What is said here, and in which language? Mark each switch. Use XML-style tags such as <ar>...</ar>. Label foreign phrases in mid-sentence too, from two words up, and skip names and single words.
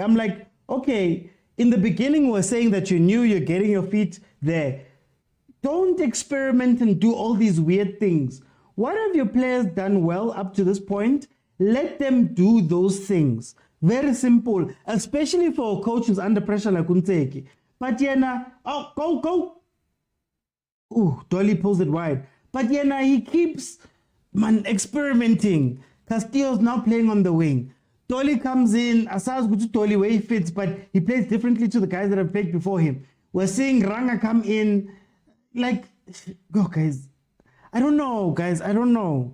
<en>I'm like, okay, in the beginning we're saying that you knew you're getting your feet there. Don't experiment and do all these weird things. What have your players done well up to this point? Let them do those things. Very simple, especially for a coach who's under pressure like Nseki. But Yena, oh, go. Ooh, Dolly pulls it wide. But Yena, he keeps experimenting. Castillo's now playing on the wing. Dolly comes in, Asaz go to Dolly where he fits, but he plays differently to the guys that have played before him. We're seeing Ranga come in. Like, go guys. I don't know, guys. I don't know.</en>